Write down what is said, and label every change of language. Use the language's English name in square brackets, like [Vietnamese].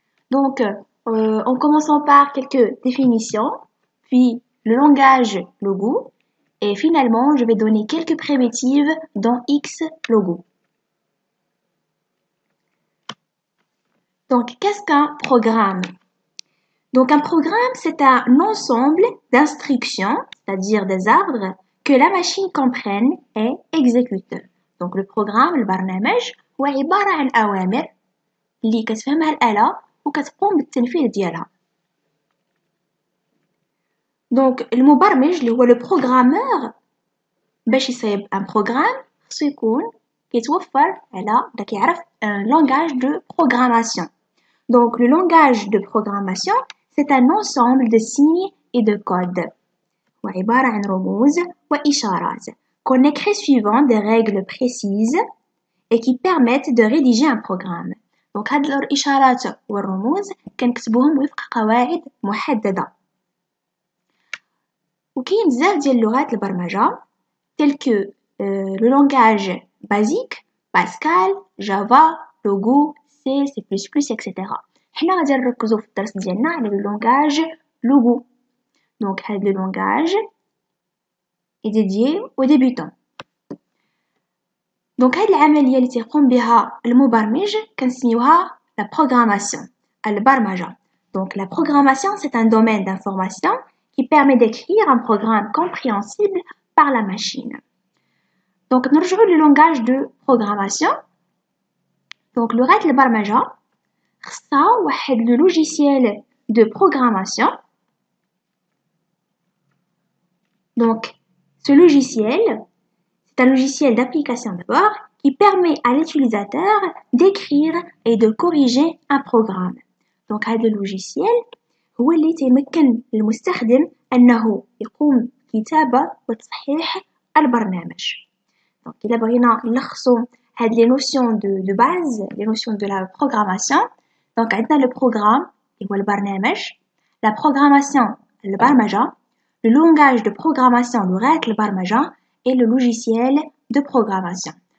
[French] Donc, en commençant par quelques définitions, puis le langage logo, et finalement, je vais donner quelques primitives dans X logo. Donc, qu'est-ce qu'un programme? Donc, un programme, c'est un ensemble d'instructions, c'est-à-dire des ordres, que la machine comprenne et exécute. Donc, le programme, [Arabic] البرنامج هو عبارة عن أوامر اللي كتفهمها الآلة وكتقوم بالتنفيذ ديالها. Donc, المبرمج اللي هو le programmeur باش يصايب un programme خصو يكون كيتوفر على كيعرف [French] un langage de programmation. Donc, le langage de programmation, c'est un ensemble de signes et de codes. [Arabic] وعبارة عن رموز وإشارات [French] qu'on écrit suivant des règles précises et qui permettent de rédiger un programme. [Arabic] Donc, هاد الإشارات والرموز كنكتبوهم وفق قواعد محددة. وكاين بزاف ديال لغات البرمجة [French] tels que le langage basique, Pascal, Java, Logo, C, C++, etc. [Arabic] حنا غادي نركزو في الدرس ديالنا على le langage Logo. [French] Donc هاد le langage est dédié aux débutants. [Arabic] Donc هاد العملية اللي تيقوم بها المبرمج كنسميوها la programmation, البرمجة. [French] Donc la programmation c'est un domaine d'information qui permet d'écrire un programme compréhensible par la machine. Donc [Arabic] نرجعو [French] le langage de programmation. Donc [Arabic] لغات البرمجة خصها واحد [French] le logiciel de programmation. Donc ce logiciel, c'est un logiciel d'application d'abord qui permet à l'utilisateur d'écrire et de corriger un programme. [Arabic] Donc هذا اللوجيسيال هو اللي تيمكن المستخدم أنه يقوم بكتابة وتصحيح البرنامج. [French] Donc [Arabic] إلا بغينا نلخصو هاد [French] les notions de base, les notions de la programmation. Donc عندنا le programme [Arabic] اللي هو البرنامج, [French] la programmation البرمجة, le langage de programmation لغات البرمجة et le logiciel de programmation.